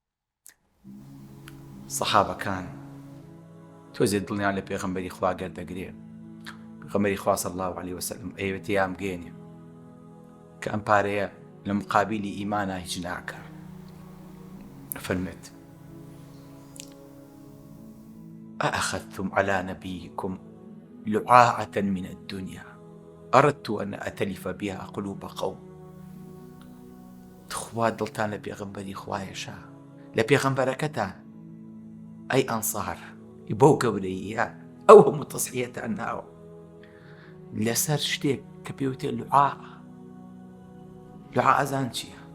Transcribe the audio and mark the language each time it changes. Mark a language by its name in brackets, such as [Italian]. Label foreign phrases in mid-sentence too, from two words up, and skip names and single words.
[Central Kurdish] سەحابەکان تۆزێ دڵیان لە پێغەمبەری خوا گەردەگرێ. پێغەمبەری خوا [Arabic] صلی الله عليه وسلم [Central Kurdish] ئەیەوێت یام گێنێ کە ئەم پارەیە لە مقابلی ئیمانە هیچ ناکە. [Arabic] فەرمێت: أأخذتم على نبيكم لعاعة من الدنيا أردت أن أتلف بها قلوب قوم. [Central Kurdish] تخوا دڵتان لە پێغەمبەری خوایەشە، لە پێغەمبەرەکەتە، ئەی ئەنسار، بەو گەورەیە ئەو هەموو تەسحیەتان ناوە لەسەر شتێک کە پێوتێ لوعاع. لوعاع ئەزان چییە؟